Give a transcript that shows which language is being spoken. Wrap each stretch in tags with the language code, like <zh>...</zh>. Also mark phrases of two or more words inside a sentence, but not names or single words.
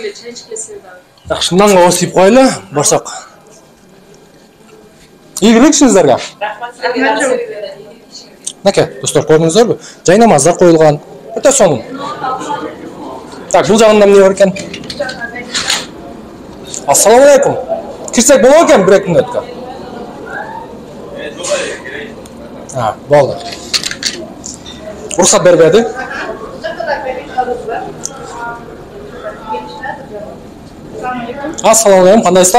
<ky>Жакшы, мынанга осип коелу, барсак. Ийгилик сиздерге. Рахмат. Мынакей, достор, көрдүңүздөрбү? Жай намаздар коюлган. Өтө сонун. Так, бул жагында эмне бар экен?</ky> <uz>Assalomu alaykum. Kirsak bo'lar ekan 1-2 minutga. Ha, bo'ldi. Ruxsat berib berdi. Assalomu alaykum, qandaysizlar?</uz>